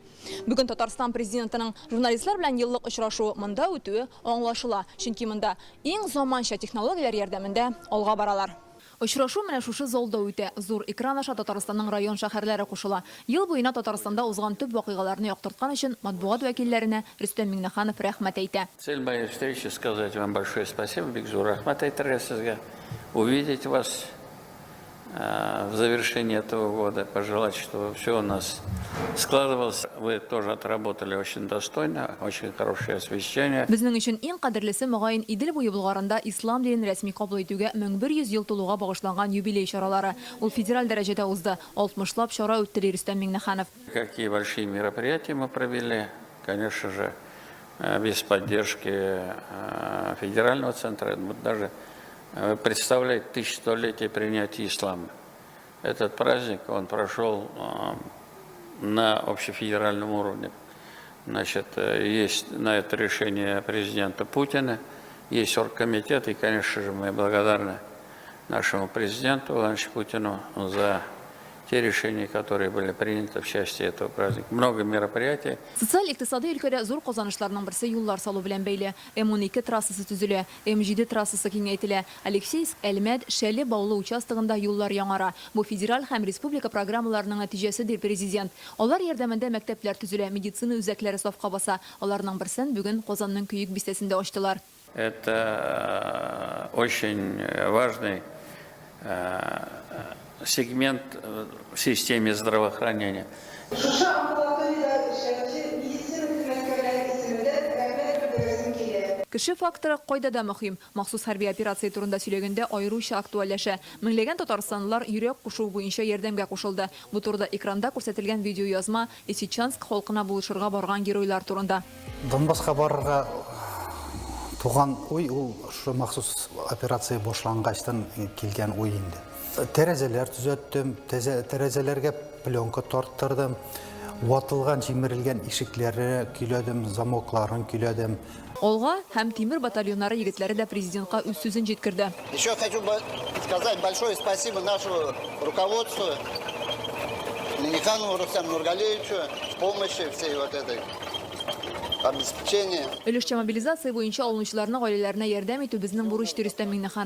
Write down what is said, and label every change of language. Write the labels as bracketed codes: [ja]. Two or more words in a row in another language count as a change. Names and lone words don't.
[tt] Бүген Татарстан президентының журналистлар белән еллык очрашу монда үтүе аңлашыла, чөнки монда иң заманча технологияләр ярдәмендә алга баралар. Очрашу менә шушы залда үтә. Зур экран аша Татарстанның район шәһәрләре кушыла. Ел буена Татарстанда узган төп вакыйгаларны яктырткан өчен матбугат вәкилләренә Рөстәм Миңнеханов рәхмәт әйтә. [ru] Цель моей встречи сказать вам большое спасибо, [tt] Бигзур Рахмат әйтергә сезгә. [ru] Увидеть вас в завершении этого года, пожелать, чтобы все у нас складывалось. Вы тоже отработали очень достойно, очень хорошее освещение. [tt] Безнең өчен иң кадерлесе мөгаен Идел буе булгарында ислам динен рәсми кабул итүгә 1100 ел тулуга багышланган юбилей чаралары. Ул федераль дәрәҗәдә узды. 60лап чара үтте Рөстәм Миңнеханов. [ru] Какие большие мероприятия мы провели, конечно же, без поддержки федерального центра, даже представляет 1100-летие принятия ислама. Этот праздник, он прошел на общефедеральном уровне. Значит, есть на это решение президента Путина, есть оргкомитет, и, конечно же, мы благодарны нашему президенту Владимиру Путину за те решения, которые были приняты в части этого праздника. Много мероприятий. [tt] Социаль-икътисади өлкәдә зур казанышларның берсе юллар салу белән бәйле. М12 трассасы төзелә, М7 трассасы киңәйтелә. Алексеевск, Әлмәт, Шәле Баулы участогында юллар яңара. Бу федераль һәм республика программаларының нәтиҗәсе ди президент. Алар ярдәмендә мәктәпләр төзелә, медицина үзәкләре сафка баса. Аларның берсен бүген Казанның Күйек бистәсендә ачтылар. [ru] Это очень важный сегмент в системе здравоохранения. [tt] Кеше факторы кайда да мөһим. Махсус хәрби операция турында сөйләгәндә аеруча актуальләшә. Меңләгән татарстанлылар йөрәк кушу буенча ярдәмгә кушылды. Бу турыда экранда күрсәтелгән видеоязма Лисичанск халкына булышырга барган геройлар турында. Донбасска барырга туган ой ул шу махсус операция башлангачтан килгән ой инде. Тәрәзәләр төзәттем, тәрәзәләргә пленка тарттырдым, ватылган, җимерелгән ишекләрне көйләдем, замокларын көйләдем. Олга һәм тимер батальоннары егетләре дә президентка үз сүзен җиткерде. [ru] Еще хочу сказать большое спасибо нашему руководству, Миңнеханову Рустаму Нургалиевичу, в помощи всей вот этой обеспечения. [tt] Өлешчә мобилизация буенча алынучыларның гаиләләренә ярдәм итү безнең бурыч ди Рөстәм Миңнеханов.